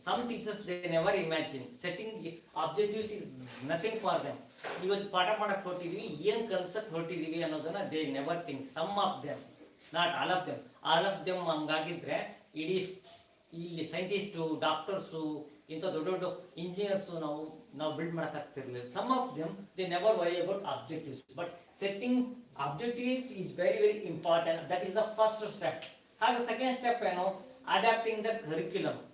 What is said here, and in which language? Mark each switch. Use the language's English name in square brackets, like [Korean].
[English] Some teachers they never imagine. Setting objectives is nothing for them. [Kannada] ಇವತ್ತು ಪಾಠ ಮಾಡಕ್ ಹೊರಟಿದೀವಿ, ಏನ್ ಕಲ್ಸಕ್ ಹೊರಟಿದೀವಿ ಅನ್ನೋದನ್ನ [English] they never think. Some of them, not all of them. All of them [Kannada] ಹಂಗಾಗಿದ್ರೆ ಇಡೀ ಇಲ್ಲಿ scientist, doctors, ಇಂಥ ದೊಡ್ಡ ದೊಡ್ಡ ಇಂಜಿನಿಯರ್ಸು ನಾವು ಬಿಲ್ಡ್ ಮಾಡಕ್ ಆಗ್ತಿರ್ಲಿಲ್ಲ. [English] Some of them they never worry about objectives, but setting objectives is very very important. That is the first step. ಹಾಗೆ second step ಏನು, adapting the curriculum.